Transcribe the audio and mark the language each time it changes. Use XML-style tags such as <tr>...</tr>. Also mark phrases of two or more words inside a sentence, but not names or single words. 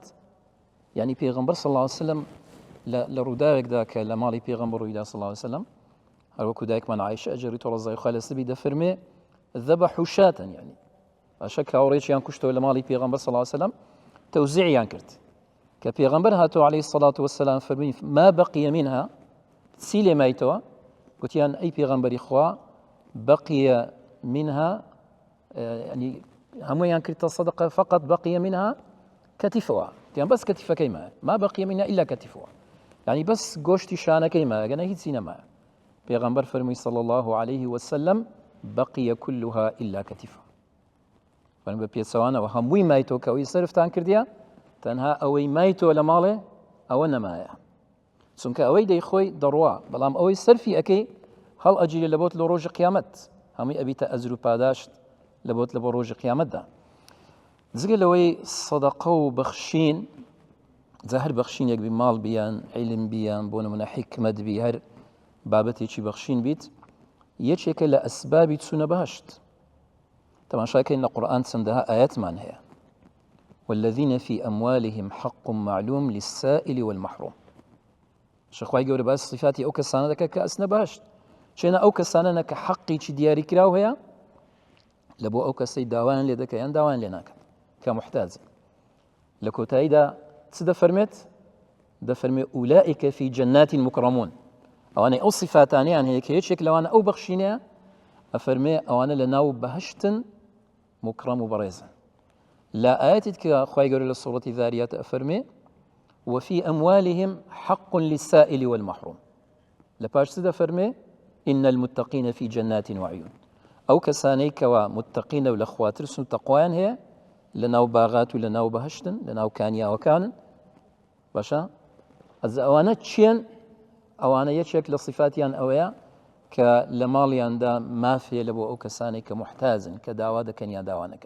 <ckb>یعنی پێغەمبەر</ckb> <ar>صلی الله عليه وسلم</ar> <ckb>لە ڕووداوێکدا کە لە ماڵی پێغەمبەر ڕوویدا</ckb> <ar>صلی الله عليه وسلم</ar> <ckb>هەروەکو دایکمان عایشە ئەجەری تۆ ڕەزای خوا لەسەری دەفەرمێ</ckb> <ar>ذەبەحوا شاتن،</ar> <ckb>یعنی باشە کاوەڕێکیان کوشتەوە لە ماڵی پێغەمبەر</ckb> <ar>صلی الله عليه وسلم</ar> <ckb>تەوزیعیان کرد کە پێغەمبەر هاتەوە</ckb> <ar>عەلەیهی الصەلاة والسلام</ar> <ckb>فەرمووی</ckb> <ar>ما بەقیە منها</ar> <ckb>چی لێ مایتەوە؟ گوتیان ئەی پێغەمبەری خوا</ckb> <ar>بەقیە منها</ar> <ckb>يعني هەموویان کردتە سەدەقە</ckb> <ar>فقط بەقیە منها</ar> <ckb>کەتیفەوە، گوتیان بەس کەتیفەکەی مایە</ckb> <ar>ما بەقیە منها إلا</ar> <ckb>کەتیفەوە، يعني بەس گۆشتی شانەکەی مایە گەنە هیچی نەمایە. پێغەمبەر فەرمووی</ckb> <ar>صلی الله عليه وسلم بەقیە كلها إلا کەتیفە.</ar> <ckb>فەرمووی بە پێچەوانەوە هەمووی مایتۆ کە ئەوەی سەرفتان کردیە تەنها ئەوەی مایتۆ لە ماڵێ ئەوە نەمایە، چونکە ئەوەی دەیخۆی دەڕوا، بەڵام ئەوەی سەرفی ئەەکەی هەڵ ئەجیرێ لە بۆت لە ڕۆژی قیامەت، هەمووی ئەبیتە ئەجر و پاداشت لە بۆت لە بۆ ڕۆژی قیامەتدا. جگە لەوەی سەدەقە و بەخشین جا هەر بەخشینێک بی ماڵ بیان عیلم بیان بۆ نمونە حکمت بی هەر بابەتێکی بەخشین بیت یەکێکە لە ئەسبابی چوونە بەهەشت. تەماشاکەین لە قورئان چەندەها ئاەتمان هەیە</ckb> <ar>والذين في أموالهم حق معلوم للسائل والمحروم.</ar> <ckb>شخوای گەورە باس صفاتی ئەو کەسانە دەکە کە ئەچنە بەهەشت، چێنە ئەو کەسانە کە حەقێکی دیاری کراو هەیە لە بۆ ئەو کەسەی داوایان لێ دەکە یان داوایان لێ ناکەن کە محتاجن. لە کۆتاییدا چ دەفەرمێت؟ دەفەرمێ</ckb> <ar>ئولائیکە فی جەنات مکرمون،</ar> <ckb>ئەوانەی ئەو صفاتانیان هەیە کە یەکێک لەوانە ئەو بەخشینەیە ئەفەرمێ ئەوانە لە ناو بەهشتن مکرم و بەڕێزن.</ckb> <ar>لا آياتك</ar> <ckb>خوای گەورە لە سوورەتی ذاریات ئەفەرمێ</ckb> <ar>وفي أموالهم حق للسائل والمحروم.</ar> <ckb>لپاش چ دەفەرمێ</ckb> <ar>إن المتقين في جنات وعيون،</ar> <ckb>ئەو کەسانەی کەوا متقینە و لە خوا ترس و تەقوایان هەیە لە ناو باغات و لە ناو بەهشتن لە ناو کانیاوەکانن. باشە ئەوانە چیان؟ ئەوانە یەکێک لە صفاتیان ئەوەیە کە لە ماڵیاندا مافێ لە بۆ ئەو کەسانێک کە محتاجن کە داوا دەکەن یا داوانەکەن.</ckb>